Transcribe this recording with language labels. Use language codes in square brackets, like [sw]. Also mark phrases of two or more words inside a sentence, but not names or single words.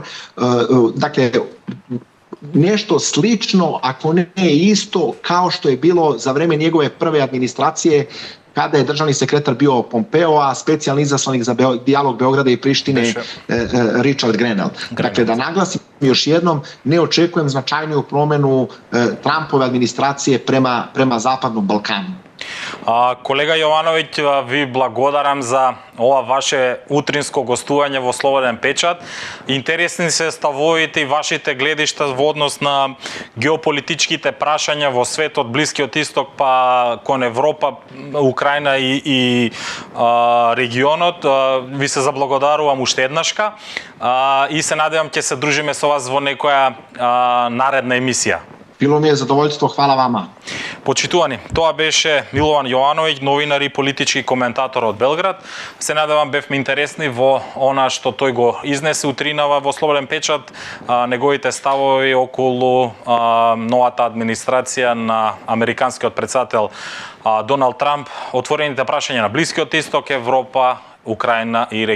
[sr] Dakle, nešto slično, ako ne isto, kao što je bilo za vreme njegove prve administracije, kada je državni sekretar bio Pompeo, a specijalni izaslanik za dijalog Beograda i Prištine Richard Grenell. Dakle, da naglasim još jednom, ne očekujem značajniju promenu Trumpove administracije prema Zapadnom Balkanu. [mk] Колега Јовановиќ, ви благодарам за ова ваше утринско гостување во Слободен печат. Интересни се ставовите и вашите гледишта во однос на геополитичките прашања во светот, Блискиот исток па кон Европа, Украина и регионот. Ви се заблагодарувам уште еднашка и се надевам ќе се дружиме со вас во некоја наредна емисија. [sr] Bilo mi je zadovoljstvo, hvala vama. [mk] Почитувани, тоа беше Милован Јовановиќ, новинар и политички коментатор од Белград. Се надевам бевме интересни во она што тој го изнесе утринава во Слободен печат, неговите ставови околу новата администрација на американскиот претседател Доналд Трамп, отворените прашања на Блискиот исток, Европа, Украина и регионот.